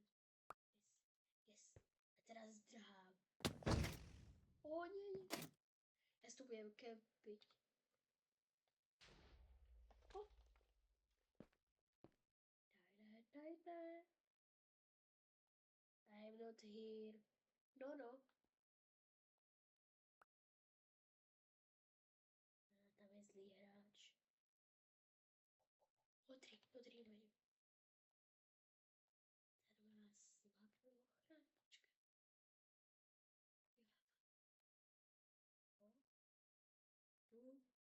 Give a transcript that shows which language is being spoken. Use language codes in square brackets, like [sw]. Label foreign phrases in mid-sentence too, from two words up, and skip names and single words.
[sk] Yes. A teraz zdrhám. O nie. Ja tu budem kempiť. [en] Die. I'm not here. No, no. [sk] Tam je zlý hráč. Modrý, modrý meď. Ten má slabú ochranu. Počkaj. Tu.